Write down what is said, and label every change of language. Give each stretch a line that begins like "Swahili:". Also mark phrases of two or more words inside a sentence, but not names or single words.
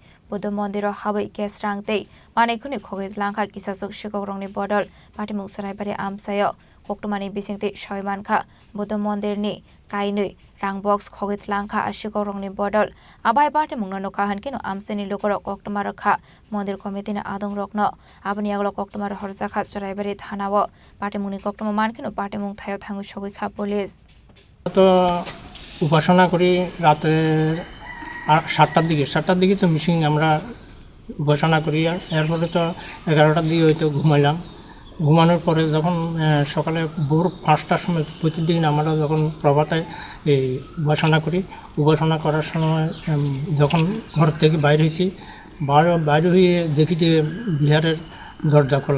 Kok Borok: Budha Mandir Habwi Kestrangte Khwnwi Khogwi Twlangkha Kisa Sikokrokni Bodol Party Mung Suraibari Amsayo Koktumani Bisingti Shoimanka Budha Mandirni Kainui Rangbox Khogwi Twlangkha Sikokrokni Bodol Abai Party Mungna Nokahan Kino Amseni Lokoro Koktumarokha Mandir Committee na Adong Rokno Abani Aglo Koktumar Horzakha Choraibari Thanawo Party Muni Koktuma Mankino Party Mung Thayo Thangu Shogikha Police
Bangla: তো উপাসনা করি রাতে 7টার দিকে তো মিশিং আমরা উপাসনা করি এরপরে তো 11টার দিকে হয়তো ঘুমাইলাম ঘুমানোর পরে যখন সকালে ভোর 5টার সময় প্রতিদিন আমরা যখন প্রভাতে এই উপাসনা করার সময় যখন ঘর থেকে বাইরে হয়েছি বাইরে হয়ে দেখি যে বিহারের দরজা খোলা